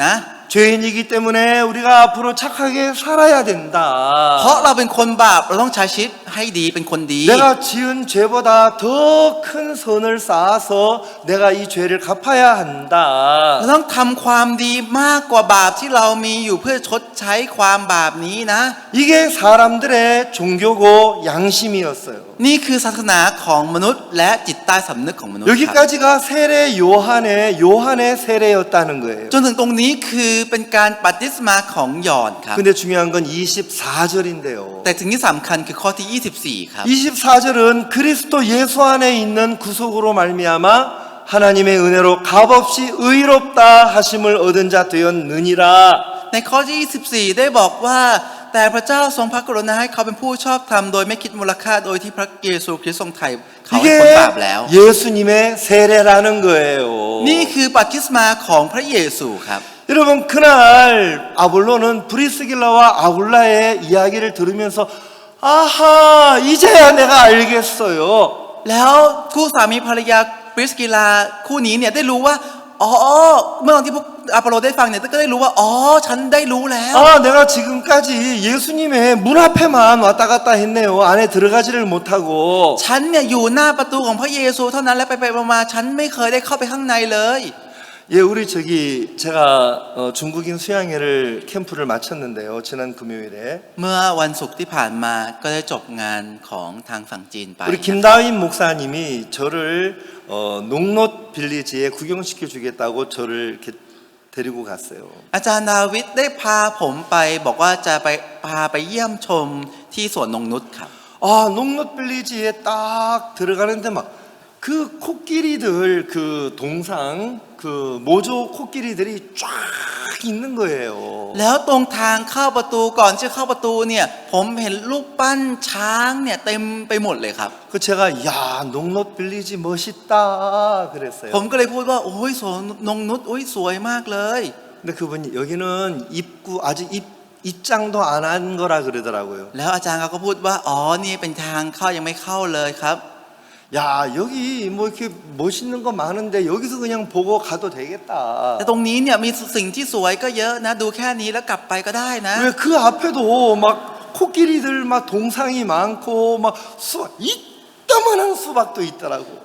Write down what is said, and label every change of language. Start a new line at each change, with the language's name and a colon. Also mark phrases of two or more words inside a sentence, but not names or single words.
Korean: 죄인이기 때문에 우리가 앞으로 착하게 살아야 된다.
Thai: เพราะเราเป็นคนบาปเราต้องใช้ชีวิตให้ดีเป็นคนดี
Korean: 내가 지은 죄보다 더 큰 선을 쌓아서 내가 이 죄를 갚아야 한다.
Thai: เราต้องทำความดีมากกว่าบาปที่เรามีอยู่เพื่อชดใช้ความบาปนี้นะ
Korean: 이게 사람들의 종교고 양심이었어요.
Thai: นี่คือศาสนาของมนุษย์และจิตใต้สำนึกของมนุษย์ครับ
Korean: 여기까지가 세례 요한의 세례였다는 거예요.
Thai: จนถึงตรงนี้คือเป็นการบัพติศมาของยอห์นครับ
Korean: 근데 중요한 건 24절인데요.
Thai: แต่สิ่งที่สำคัญคือข้อที่24ครับ
Korean: 24절은 그리스도 예수 안에 있는 구속으로 말미암아 하나님의 은혜로 값없이 의롭다 하심을 얻은 자 되었느니라.
Thai: ในข้อที่24ได้บอกว่าแต่พระเจ้าทรงพระกรุณาให้เขาเป็นผู้ชอบธรรมโดยไม่คิดมูลค่าโดยที่พระเยซูคริสต์ทรงไถ่เขาให้พ้นบาปแล้ว
Korean: 이게 예수님의 세례라는 거예요.
Thai: นี่คือบัพติศมาของพระเยซูครับ
Korean: 여러분 그날 아볼로는 브리스길라와 아굴라의 이야기를 들으면서 아하 이제야 내가 알겠어요.
Thai: แล้วคู่สามีภรรยาปริสกิลาคู่นี้เนี่ยได้รู้ว่าอ๋อเมื่อตอนที่พวกอพอลโลได้ฟังเนี่ยก็ได้รู้ว่าอ๋อฉันได้รู้แล้ว
Korean: 아 내가 지금까지 예수님의 문 앞에만 왔다 갔다 했네요. 안에 들어가지를 못하고.
Thai: ฉันเนี่ยอยู่หน้าประตูของพระเยซูเท่านั้นและไปมาฉันไม่เคยได้เข้าไปข้างในเลย
Korean: 예, 우리 제가 중국인 수양회를 캠프를 마쳤는데요. 지난 금요일에
Thai: เมื่อวันศุกร์ที่ผ่านมาก็ได้จบงานของทางฝั่งจีนไป
Korean: 우리 김다윈 목사님이 저를 농롯 빌리지에 구경시켜 주겠다고 저를 이렇게 데리고 갔어요.
Thai: อาจารย์ดาวิดได้พาผมไปบอกว่าจะพาไปเยี่ยมชมที่สวนนงนุชครับ
Korean: 아, 농롯 빌리지에 딱 들어가는데 막 그 코끼리들 그 동상 그 모조 코끼리들이 쫙 있는 거예요.
Thai: แล้วตรงทางเข้าประตูก่อนจะเข้าประตูเนี่ยผมเห็นรูปปั้นช้างเนี่ยเต็มไปหมดเลยครับ
Korean: 그 제가 야 농롯 빌리지 멋있다 그랬어요.
Thai: ผมก็เลยพูดว่าโอ้ยสวนนงนุชโอ้ยสวยมากเลย
Korean: 근데 그분이 여기는 입구 아직 입장도 안 한 거라 그러더라고요.
Thai: แล้วอาจารย์เขาก็พูดว่าอ๋อนี่เป็นทางเข้ายังไม่เข้าเลยครับ
Korean: 야 여기 뭐 이렇게 멋있는 거 많은데 여기서 그냥 보고 가도 되겠다.
Thai: แต่ตรงนี้เนี่ยมีสิ่งที่สวยก็เยอะนะดูแค่นี้แล้วกลับไปก็ได้นะ
Korean: 왜 그 앞에도 막 코끼리들 막 동상이 많고 막 수박 이따만한 수박도 있더라고.